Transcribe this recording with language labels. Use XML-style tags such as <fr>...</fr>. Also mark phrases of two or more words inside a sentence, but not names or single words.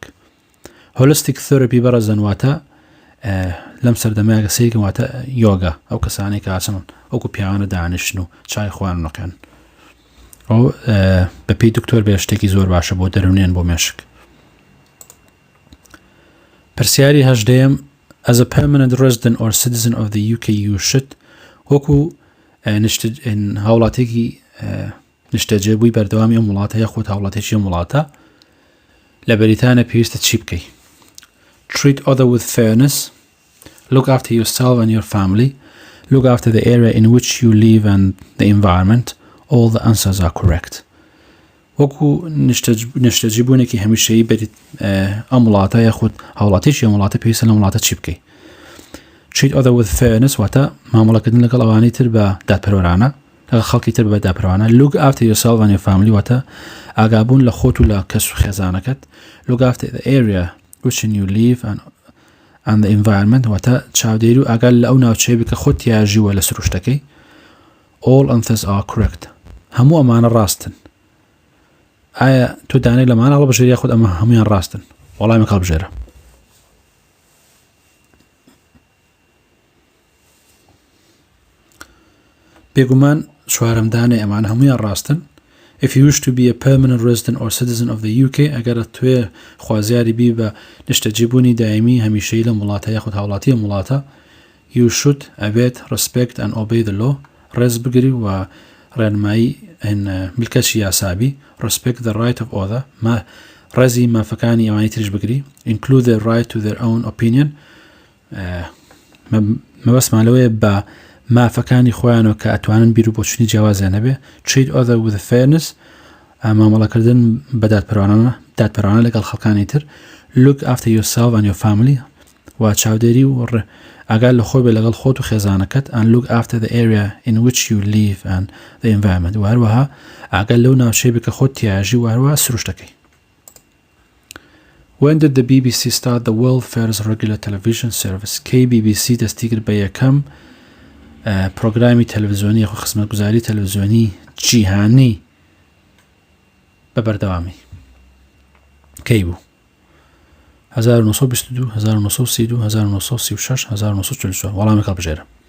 <en>Holistic therapy</en> <ckb>بەڕەزەن واتە لەم سەردەمایە گەسەیەکم واتە یۆگا ئەو کەسانی کە ئاچن ئەوکو پیاوانە دانیشتن و چای خوان نەکەن ئەو بەپێی دکتۆر بێ شتێکی زۆر باشە بۆ دەرونێن بۆ مێشک. پرسیاری هەژدەیەم</ckb> <en>as a permanent resident or citizen of the UK you should</en> <ckb>وەکو هاوڵاتێکی نیشتەجێبووی بەردەوامی ئەم وڵاتە یا خۆت هاوڵاتێکی ئەم وڵاتە لە بەریتانیا پێویستە چی بکەی؟</ckb> <en>Treat other with fairness, look after yourself and your family, look after the area in which you live and the environment. All the answers are correct.</en> <ckb>وەکو نیشتەجێبوونێکی هەمیشەیی بەریت ئەم وڵاتە یا خۆت هاوڵاتێکی ئەم وڵاتە پێویستە لەم وڵاتە چی بکەی؟</ckb> <en>Treat other with fairness</en> <ckb>واتە مامەڵەکردن لەگەڵ ئەوانەی تر بە دادپەروەرانە لەگەڵ خەڵکی تر بە دادپەروانە.</ckb> <en>Look after yourself and your family</en> <ckb>واتە ئاگابوون لە خۆت و لە کەس و خێزانەکەت.</ckb> <en>Look after the area which you live and the environment</en> <ckb>واتە چاودێری و ئاگال لە ئەو ناوچەیە بکە خۆت یاژیوە لە سروشتەکەی.</ckb> <en>All answers are correct.</en> <ckb>هەموو ئەمانە ڕاستن. ئایا تۆ دانەی لەمانە هەڵبژێری خۆت ئەمە هەمویان ڕاستن؟ وەڵامێک هەڵبژێرە. بێگومان چوارەمدانێ ئەمان هەمویان ڕاستن.</ckb> <en>If you wish to be a permanent resident or citizen of the UK</en> <ckb>ئەگەر توێ خوازیاری بی بە نیشتەجێبوونی دایمی هەمیشەیی لە وڵاتە یاخود هاوڵاتی ئەم وڵاتە</ckb> <en>you should</en> <ckb>ئەبێت</ckb> <en>respect and obey the law</en> <ckb>ڕێز بگری و ڕێنمایی ملکەتی یاسابی</ckb> <en>respect the right of other</en> <ckb>ڕێزی مافەکانی ئەوانی تریش بگری</ckb> <en>include the right to their own opinion</en> <ckb>مەبەستمان لەوەیە بە مافەکانی خۆیانەوە کە ئەتوانن بیر و بۆچوونی جیاوازیان هەبێ.</ckb> <en>Treat other with fairness</en> <ckb>مامەڵەکردن بە دادپەروانە لەگەڵ خەڵکانی تر.</ckb> <en>Look after yourself and your family</en> <ckb>و چاودێری و ئاگال لە خۆی بێ لەگەڵ خۆت و خێزانەکەت</ckb> <en>and look after the area in which you live and the environment</en> <ckb>و هەروەها ئاگال لەو ناوچەی بکە خۆت تیاژی و هەروەها سروشتەکەی.</ckb> <en>When did the BBC start the world first regular television service?</en> <ckb>کەی BBC دەستی کرد بە یەکەم پرۆگرامی تەلەڤیزیۆنی خۆ خزمەتگوزاری تەلەڤیزیۆنی جیهانی بە بەردەوامی کەی بوو؟ 1922 1932 1936 1944 وەڵامێک هەڵبژێرە.</ckb>